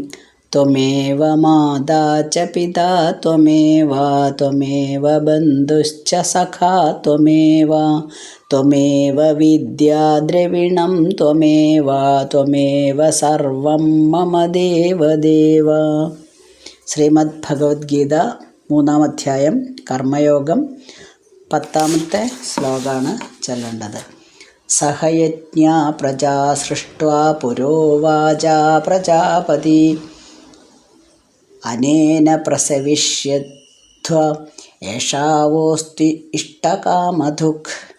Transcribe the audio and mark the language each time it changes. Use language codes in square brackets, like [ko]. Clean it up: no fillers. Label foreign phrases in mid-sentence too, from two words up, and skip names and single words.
[sa] त्वमेव माता च पिता त्वमेव त्वमेव बन्धुश्च सखा त्वमेव त्वमेव विद्या द्रविणं त्वमेव त्वमेव सर्वं मम देवदेव। [ml] ശ്രീമദ് ഭഗവത്ഗീത 3-ാം അധ്യായം കർമ്മയോഗം 10-ാമത്തെ ശ്ലോകമാണ് ചൊല്ലേണ്ടത്. [sa] സഹയജ്ഞാ പ്രജാ സൃഷ്ട്വാ പുരോവാച പ്രജാപതി അനേന പ്രസവിഷ്യധ്വ ഏഷാവോസ്തി ഇഷ്ടകാമധുക്.